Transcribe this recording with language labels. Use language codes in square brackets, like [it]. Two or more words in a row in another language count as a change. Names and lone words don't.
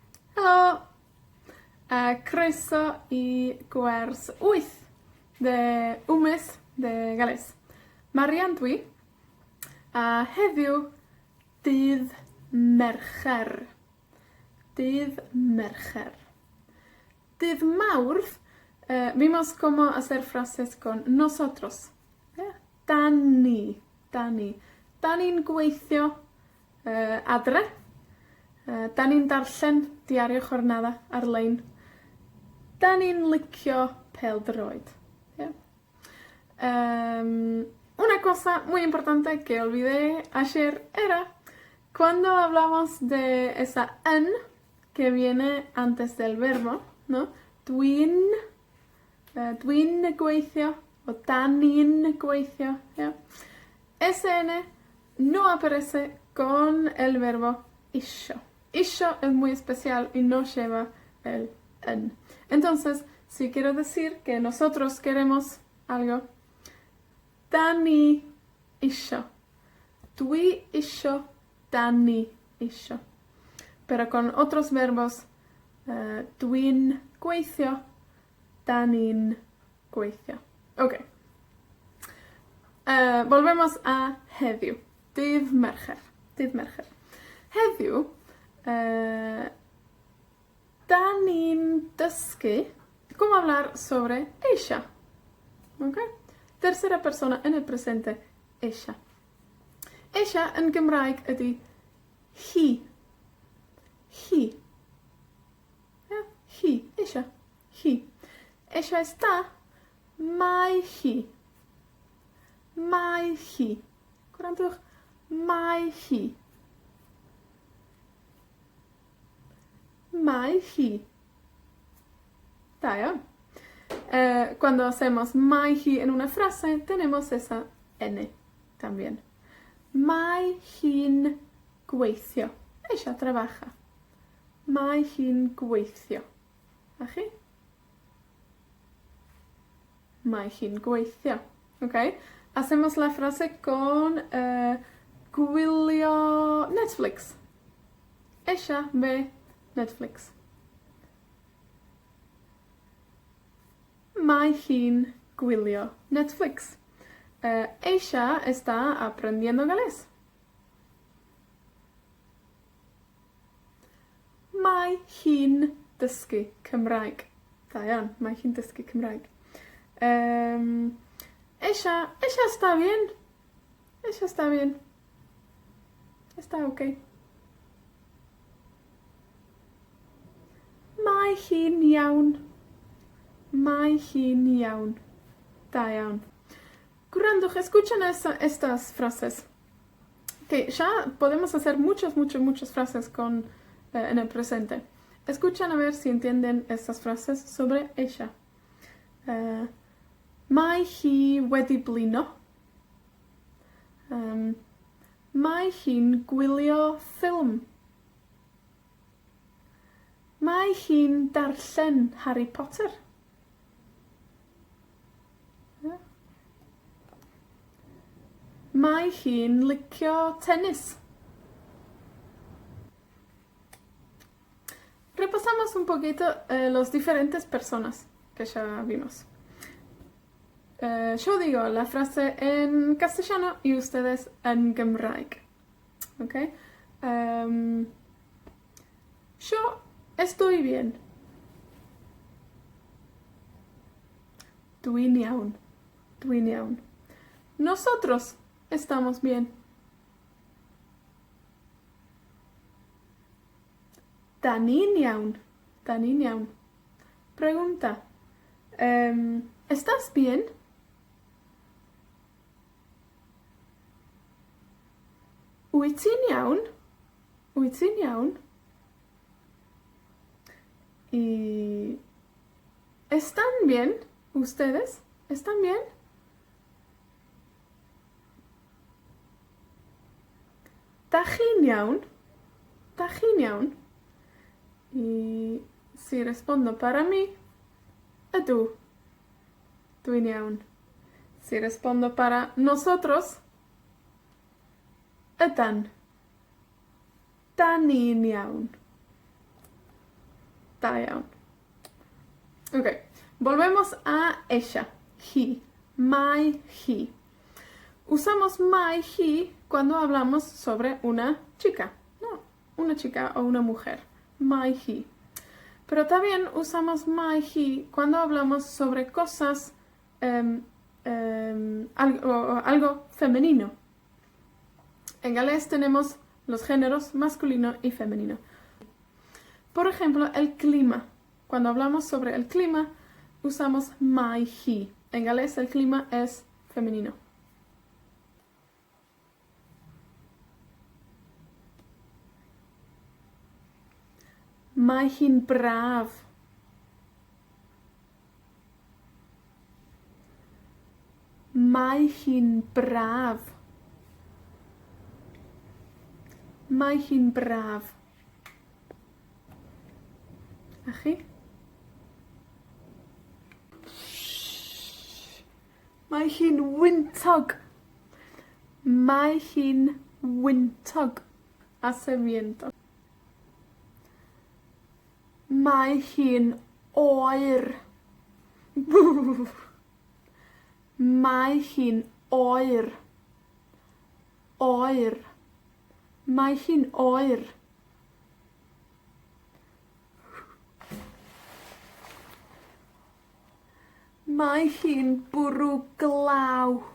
[cy] Helo! Croeso i gwers 8 [es] de Gales. [cy] Marian dwi, a heddiw dydd Mercher. Dydd Mercher. Dydd Mawrth, [es] vimos cómo hacer frases con nosotros. [cy] Dan ni. Dan ni. Dan ni'n gweithio adre. Dan ni'n darllen [es] diario jornada [cy] ar-lein. Dan ni'n licio pêl-droed. [es] Una cosa muy importante que olvidé ayer era cuando hablamos de esa n que viene antes del verbo, ¿no? [cy] Dwi'n gweithio o dan ni'n gweithio. [es] Ese n no aparece con el verbo isio. Isio es muy especial y no lleva el n. Entonces, si quiero decir que nosotros queremos algo, [cy] dan ni isio. Dwi isio, dan ni isio. [es] Pero con otros verbos, [cy] dwi'n gweithio, dan ni'n gweithio. Ok. [es] Volvemos a heddiw. [cy] Dydd Mercher. Dydd Mercher. Heddiw, dan ni'n dysgu [es] cómo hablar sobre ella. [cy] Ok? [es] Tercera persona en el presente, ella. Ella en [cy] Gymraeg ydi hi. Hi. Hi, ella. Hi. [es] Ella està, [cy] mae hi. Mae hi. Gwrandwch, mae hi. Mae hi. Da iawn. Cuando hacemos mae hi en una frase, tenemos esa n también. Mae hi'n gweithio. [es] Ella trabaja. [cy] Mae hi'n gweithio. A chi? Mae hi'n gweithio. Ok? [es] Hacemos la frase con gwylio Netflix. Ella ve Netflix. [cy] Mae hi'n gwylio Netflix. [es] Ella está aprendiendo galés. [cy] Mae hi'n dysgu Cymraeg. Da iawn, mae hi'n dysgu Cymraeg. [es] Ella está bien. Ella está bien. Está ok. [cy] Mae hi'n iawn. Mae hi'n iawn. Da iawn. Gwrandwch, [es] escuchen estas frases. Que ya podemos hacer muchas frases en el presente. Escuchen a ver si entienden estas frases sobre ella. [cy] Mae hi wedi blino. Mae hi'n gwylio ffilm. Mae hi'n darllen Harry Potter. Mae hi'n licio tennis. [es] Repasamos un poquito los diferentes personas que ya vimos. Yo digo la frase en castellano y ustedes en Gymraeg. ¿Ok? Yo estoy bien. [cy] Dwi'n iawn. Dwi'n iawn. [es] Nosotros estamos bien. [cy] Dan ni'n iawn. Dan ni'n iawn. [es] Pregunta. ¿Estás bien? [cy] Wyt ti'n iawn? Wyt ti'n iawn? [es] Y ¿están bien ustedes? ¿Están bien? [cy] Da chi'n iawn? Da chi'n iawn? [es] Y si respondo para mí, [cy] ydw. Dwi'n iawn. [es] Si respondo para nosotros, [cy] ydan. Dan ni'n iawn. Da iawn. [es] Ok, volvemos a ella. He. [cy] Mae hi. [es] Usamos [cy] mae hi [es] cuando hablamos sobre una chica. No, una chica o una mujer. [cy] Mae hi. [es] Pero también usamos [cy] mae hi [es] cuando hablamos sobre cosas, algo femenino. En galés tenemos los géneros masculino y femenino. Por ejemplo, el clima. Cuando hablamos sobre el clima, usamos [cy] mae hi. [es] En galés el clima es femenino. [cy] Mae hi'n braf. Mae hi'n braf. Mae hi'n braf. A chi? Mae hi'n wyntog. Mae hi'n wyntog. [es] Hace viento. [cy] Mae hi'n oer. Mae hi'n oer. Oer. Mae hi'n oer. Mae hi'n bwrw glaw.